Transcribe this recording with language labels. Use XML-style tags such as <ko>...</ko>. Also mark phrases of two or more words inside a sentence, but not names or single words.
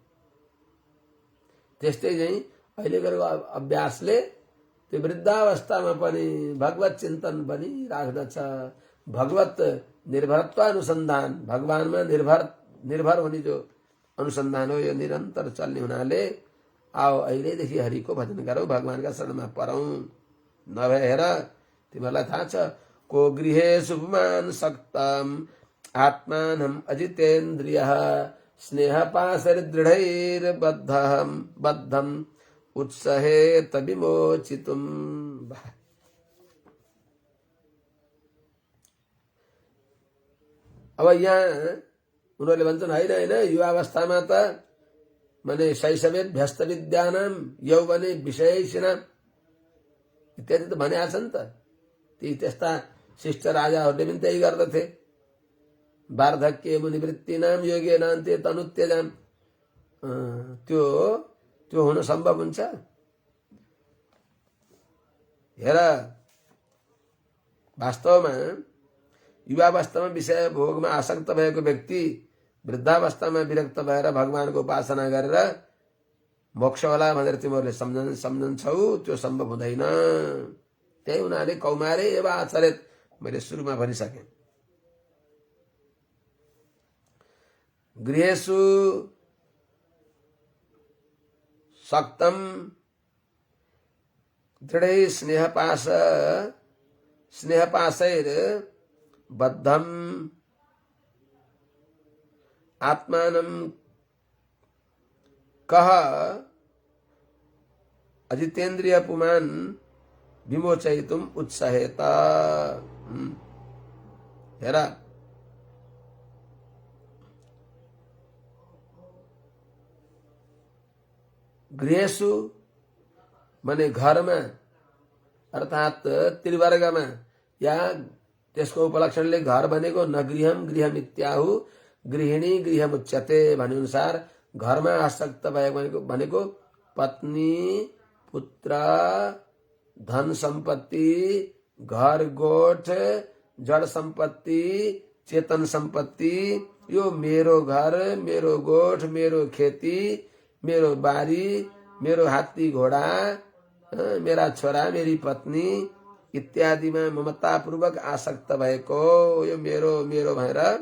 <ne>त्यस्तै चाहिँ अहिले गरेको अभ्यासले त्यो वृद्धावस्थामा पनि भगवत चिन्तन पनि राख्दछ। भगवत निर्भरत्वानुसन्धान, भगवानमा निर्भर हुने जो अनुसन्धान हो यो निरन्तर चल्ने हुनाले आओ अहिलेदेखि हरिको भजन गरौँ, भगवानका शरणमा परौँ। नभएर तिमीहरूलाई थाहा छ,</ne> <sa>को गृहेषु पुमान् सक्तम् आत्मानम् अजितेन्द्रियः स्नेह पाशैर्दृढैर्बद्धम् उत्सहेत विमोचितुम्।</sa> <ne>अब यहाँ उनीहरूले भन्छन् होइन युवावस्थामा त माने</ne> <sa>शैशवे भ्यस्त विद्यानाम यौवने विषयसिनाम</sa> <ne>इत्यादि त भनेका छन् त। ती त्यस्ता शिष्ट राजाहरूले पनि त्यही गर्दथे।</ne> <sa>वार्धक्य मुनिवृत्तिनाम योगेनान्ते तनुत्यजाम,</sa> <ne>त्यो हुन सम्भव हुन्छ? हेर, वास्तवमा युवावस्थामा विषय भोगमा आसक्त भएको व्यक्ति वृद्धावस्थामा विरक्त भएर भगवानको उपासना गरेर मोक्ष होला भनेर तिमीहरूले सम्झन्छौ, त्यो सम्भव हुँदैन। त्यही हुनाले</ne> <sa>कौमारे एवं आचरित</sa> <ne>मैले सुरुमा भनिसकेँ।</ne> <sa>गृहेषु सक्तम दृढै स्नेहपाशैर बद्धम आत्मानं कह अजितेन्द्रिय पुमान् विमोचयितुम् उत्साहेत।</sa> <ne>हेर, गृहेषु माने घरमा अर्थात् त्रिवर्गमा, या त्यसको उपलक्षणले घर भनेको</ne> <sa>न गृहम गृहमित्याहु गृहिणी गृहमुच्यते</sa> <ne>भने अनुसार घरमा आसक्त भएको भनेको पत्नी, पुत्र, धन सम्पत्ति, घर गोठ, जड सम्पत्ति, चेतन सम्पत्ति, यो मेरो घर, मेरो गोठ, मेरो खेती, मेरो बारी, मेरो हात्ती घोडा, मेरा छोरा, मेरी पत्नी इत्यादिमा ममतापूर्वक आसक्त भएको यो मेरो मेरो भएर</ne>